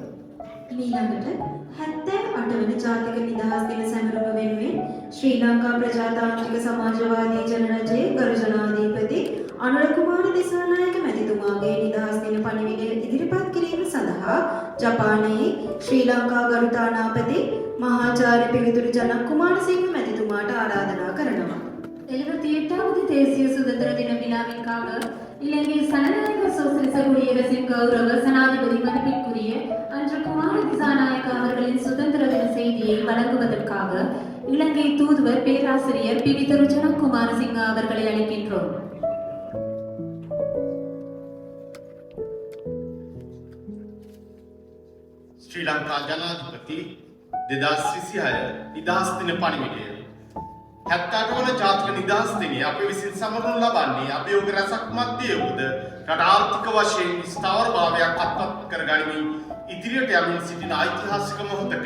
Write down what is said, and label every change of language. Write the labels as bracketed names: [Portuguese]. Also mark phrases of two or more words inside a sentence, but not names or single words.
[Sinhala] ඊළඟට 78 වන ජාතික නිදහස් දින සැමරුම වෙනුවෙන් ශ්‍රී ලංකා ප්‍රජාතාන්ත්‍රික සමාජවාදී ජනරජයේ ගරු ජනාධිපති අනුර කුමාර දිසානායක මැතිතුමාගේ නිදහස් දින පණිවිඩය ඉදිරිපත් කිරීම සඳහා ජපානයේ ශ්‍රී ලංකා ගරු තානාපති මහාචාර්ය පිවිතුරු ජනක් කුමාරසිංහ මැතිතුමාට ආරාධනා කරනවා. [Tamil] 78வது தேசிய சுதந்திர தின விழாவிற்காக இலங்கை சனநாயக சோசலிச குடியரசின் கௌரவ சனாதிபதி மதிப்பிற்குரிய அன்று குமார திசாநாயக்க அவர்களின் சுதந்திர தின செய்தியை வழங்குவதற்காக இலங்கை தூதுவர் பேராசிரியர் பிவிதுரு ஜனக் குமாரசிங்க அவர்களை அழைக்கின்றோம். [Sinhala] ශ්‍රී ලංකා ජනාධිපති 2026 නිදහස් දින පණිවිඩය 78 වන ජාතික නිදහස් දිනය අප විසින් සමරනු ලබන්නේ අභියෝග රැසක් මැද්දේ වූද රට ආර්ථික වශයෙන් ස්ථාවරභාවයක් අත්පත් කර ගනිමින් ඉදිරියට යමින් සිටින ඓතිහාසික මොහොතකය.